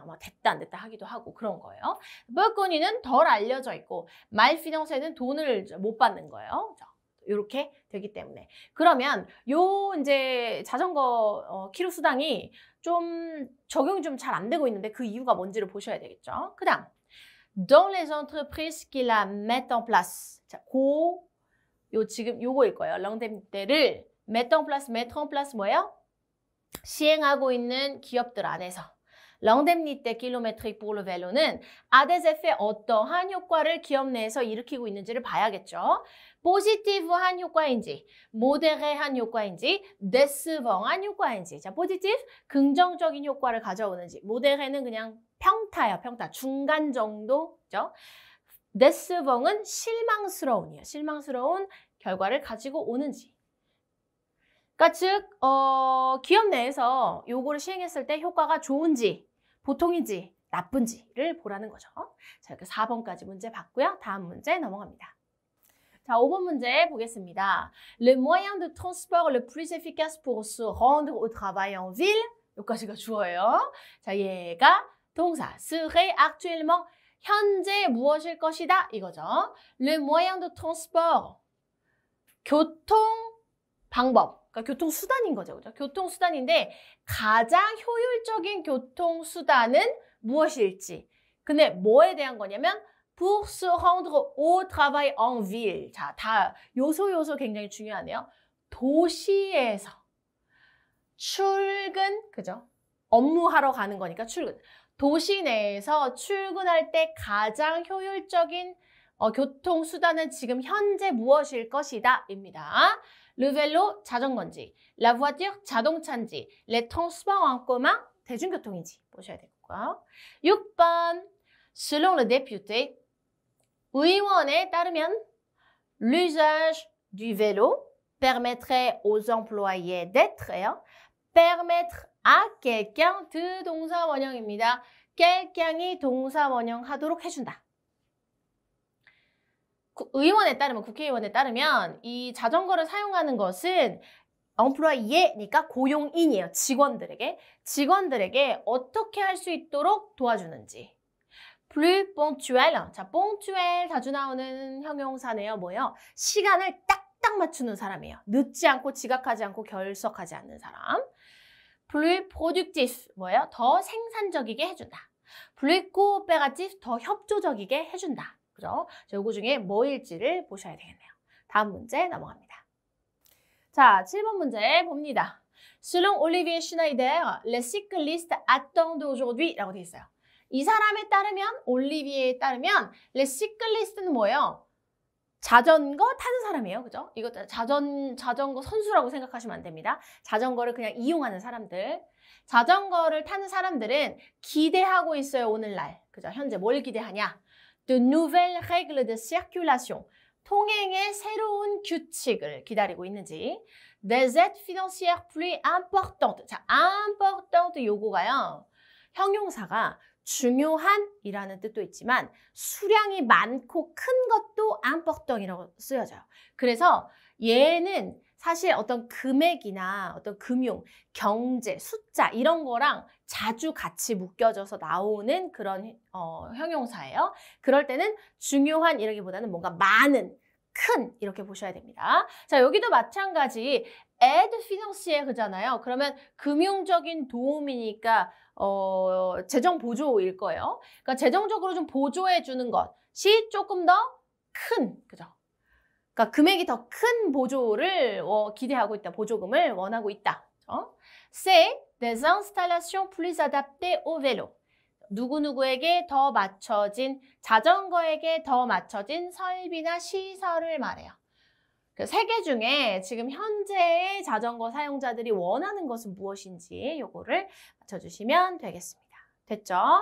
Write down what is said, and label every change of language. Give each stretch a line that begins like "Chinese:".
Korean: 뭐 됐다 안 됐다 하기도 하고 그런 거예요.
French: peu connue
Korean: 는 덜 알려져 있고
French: mal financé
Korean: 는 돈을 못 받는 거예요. 이렇게 되기 때문에. 그러면 요 이제 자전거 키로 수당이 좀 적용이 좀 잘 안 되고 있는데 그 이유가 뭔지를 보셔야 되겠죠.
French: 그다음 dans les entreprises qui la mettent en place.
Korean: 자, 지금 요거일 거예요.
French: l'indemnité를 mettre en place
Korean: 뭐예요? 시행하고 있는 기업들 안에서 l'indemnité kilométrique pour le vélo는
French: a des effets
Korean: 어떠한 효과를 기업 내에서 일으키고 있는지를 봐야겠죠. 포지티브한 효과인지, 모데레한 효과인지, 데스벙한 효과인지. 자, 포지티브 긍정적인 효과를 가져오는지, 모데레는 그냥 평타예요. 평타. 중간 정도죠. 데스벙은 실망스러운이에요. 실망스러운 결과를 가지고 오는지. 그러니까 즉 기업 내에서 요거를 시행했을 때 효과가 좋은지, 보통인지, 나쁜지를 보라는 거죠. 자, 이렇게 4번까지 문제 봤고요. 다음 문제 넘어갑니다. 자, 5번 문제 보겠습니다.
French: Le moyen de transport le plus efficace pour se rendre au travail en ville.
Korean: 여기까지가 주어예요. 자, 얘가 동사
French: serait actuellement
Korean: 현재 무엇일 것이다 이거죠. Le moyen de transport 교통 방법, 그러니까 교통수단인 거죠. 그죠? 교통수단인데 가장 효율적인 교통수단은 무엇일지. 근데 뭐에 대한 거냐면
French: pour se rendre au travail en ville.
Korean: 자, 다 요소 굉장히 중요하네요. 도시에서 출근, 그죠? 업무하러 가는 거니까 출근. 도시 내에서 출근할 때 가장 효율적인 교통수단은 지금 현재 무엇일 것이다 입니다. Le vélo, 자전거인지, la voiture, 자동차인지,
French: les transports en commun,
Korean: 대중교통인지 보셔야 되고요.
French: 6번, selon le député,
Korean: 의원에 따르면
French: l'usage du vélo permettrait aux employés d'être, permettre à quelqu'un,
Korean: 동사 원형입니다. quelqu'un이 동사 원형하도록 해준다. 의원에 따르면, 국회의원에 따르면 이 자전거를 사용하는 것은 employé니까 고용인이에요. 직원들에게 어떻게 할 수 있도록 도와주는지.
French: plus ponctuel,
Korean: 자, ponctuel 자주 나오는 형용사네요. 뭐예요? 시간을 딱딱 맞추는 사람이에요. 늦지 않고 지각하지 않고 결석하지 않는 사람.
French: plus productif,
Korean: 뭐예요? 더 생산적이게 해준다.
French: plus coopératif,
Korean: 더 협조적이게 해준다. 그죠? 자, 요거 중에 뭐일지를 보셔야 되겠네요. 다음 문제 넘어갑니다. 자, 7번 문제 봅니다.
French: Selon Olivier Schneider, les cyclistes attendent aujourd'hui
Korean: 라고 되어 있어요. 이 사람에 따르면, 올리비에에 따르면 les cyclistes는 뭐예요? 자전거 타는 사람이에요. 그죠? 이거 자전거 선수라고 생각하시면 안 됩니다. 자전거를 그냥 이용하는 사람들. 자전거를 타는 사람들은 기대하고 있어요. 오늘날. 그죠? 현재 뭘 기대하냐?
French: De nouvelles règles de circulation.
Korean: 통행의 새로운 규칙을 기다리고 있는지.
French: Des aides financières plus importantes.
Korean: 자, important 요거가요. 형용사가 중요한이라는 뜻도 있지만 수량이 많고 큰 것도 important이라고 쓰여져요. 그래서 얘는 사실 어떤 금액이나 어떤 금융, 경제, 숫자 이런 거랑 자주 같이 묶여져서 나오는 그런 형용사예요. 그럴 때는 중요한 이라기보다는 뭔가 많은, 큰 이렇게 보셔야 됩니다. 자, 여기도 마찬가지 aide financière잖아요. 그러면 금융적인 도움이니까 재정 보조일 거예요. 그러니까 재정적으로 좀 보조해 주는 것이 조금 더 큰, 그죠? 그러니까 금액이 더 큰 보조를 기대하고 있다. 보조금을 원하고 있다.
French: C'est des installations plus adaptées au vélo.
Korean: 누구누구에게 더 맞춰진, 자전거에게 더 맞춰진 설비나 시설을 말해요. 그 세 개 중에 지금 현재의 자전거 사용자들이 원하는 것은 무엇인지 요거를 맞춰주시면 되겠습니다. 됐죠?